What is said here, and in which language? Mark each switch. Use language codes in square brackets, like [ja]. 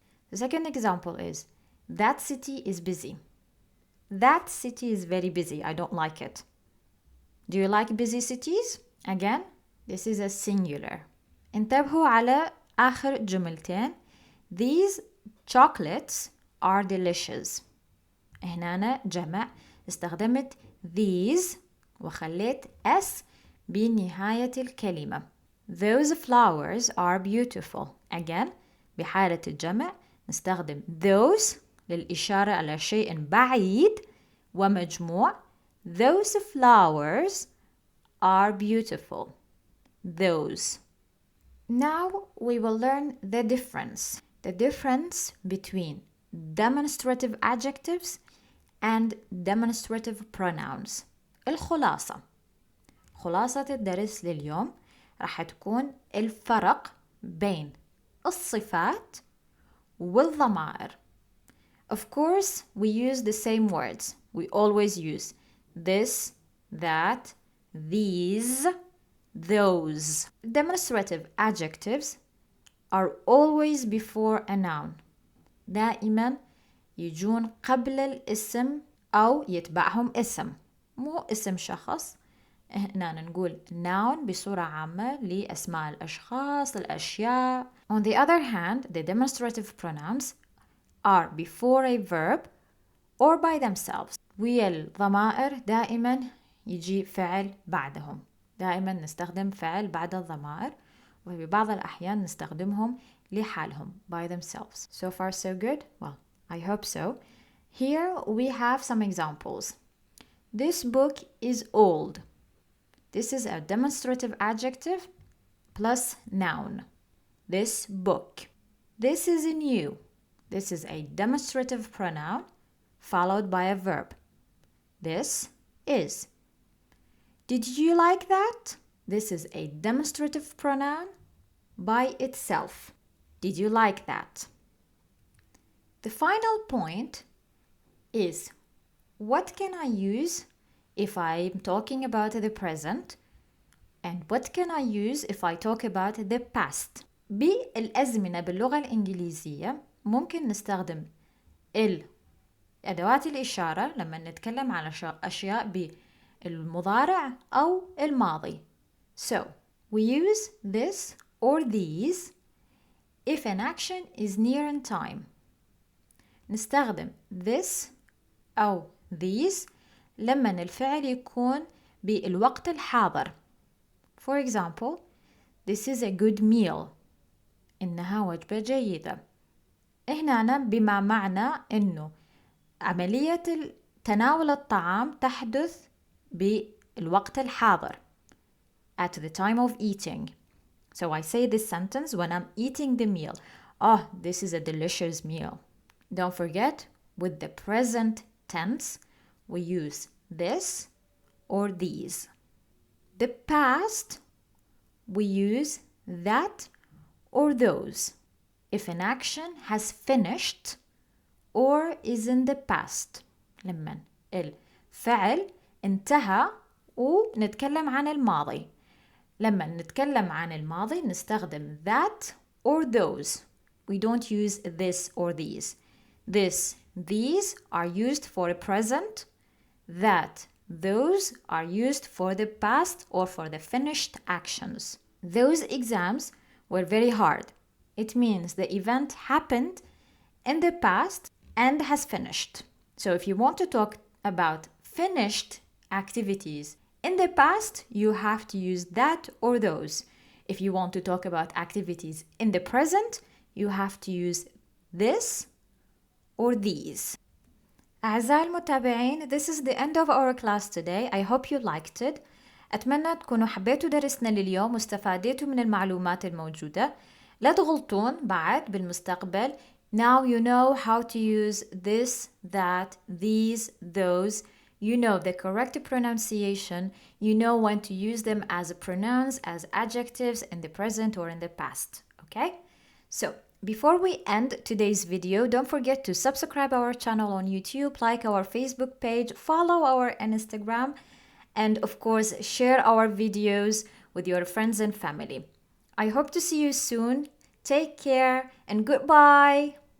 [en] The second example is, that city is busy. That city is very busy. I don't like it. Do you like busy cities? Again, this is a singular. [ar] انتبهوا على آخر جملتين. [en] These chocolates are delicious. [ar] هنا جمع, استخدمت these وخليت S بنهاية الكلمة. [en] Those flowers are beautiful. [ar] Again, بحالة الجمع نستخدم those للإشارة على شيء بعيد ومجموع. [en] Those flowers are beautiful. Those. Now we will learn the difference. The difference between demonstrative adjectives and demonstrative pronouns. [ar] الخلاصة. خلاصة الدرس لليوم راح تكون الفرق بين الصفات والضمائر. [en] Of course, we use the same words. We always use this, that, these, those. Demonstrative adjectives are always before a noun. [ar] دائما يجون قبل الاسم أو يتبعهم اسم. مو اسم شخص. هنا نقول noun بصورة عامة لأسماء الأشخاص، الأشياء. [en] On the other hand, the demonstrative pronouns are before a verb or by themselves. [ar] والضمائر دائما يجي فعل بعدهم. دائما نستخدم فعل بعد الضمائر وببعض الأحيان نستخدمهم لحالهم [en] by themselves. So far so good? Well, I hope so. Here we have some examples. This book is old. This is a demonstrative adjective plus noun. This book. This is new. This is a demonstrative pronoun followed by a verb. This is. Did you like that? This is a demonstrative pronoun by itself. Did you like that? The final point is, what can I use if I'm talking about the present? And what can I use if I talk about the past? [ar] بالأزمنة باللغة الإنجليزية ممكن نستخدم أدوات الإشارة لما نتكلم على أشياء بالمضارع أو الماضي. [en] So, we use this or these if an action is near in time. [ar] نستخدم this أو these لما الفعل يكون بالوقت الحاضر. [en] For example, this is a good meal. [ar] إنها وجبة جيدة. هنا بما معنى إنه عملية تناول الطعام تحدث بالوقت الحاضر. [en] At the time of eating. So I say this sentence when I'm eating the meal. Oh, this is a delicious meal. Don't forget, with the present tense, we use this or these. The past, we use that or those. If an action has finished or is in the past. [ar] لما الفعل انتهى ونتكلم عن الماضي. لما نتكلم عن الماضي نستخدم [en] that or those. We don't use this or these. This, these are used for the present. That, those are used for the past or for the finished actions. Those exams were very hard. It means the event happened in the past and has finished. So if you want to talk about finished activities In the past, you have to use that or those. If you want to talk about activities in the present, you have to use this or these. [ar] أعزائي المتابعين, [en] this is the end of our class today. I hope you liked it. [ar] أتمنى تكونوا حبيتوا درسنا لليوم واستفادتوا من المعلومات الموجودة. لا تغلطون بعد بالمستقبل. [en] Now you know how to use this, that, these, those. You know the correct pronunciation. You know when to use them as pronouns, as adjectives in the present or in the past. Okay? So, before we end today's video, don't forget to subscribe our channel on YouTube, like our Facebook page, follow our Instagram, and of course, share our videos with your friends and family. I hope to see you soon. Take care and goodbye.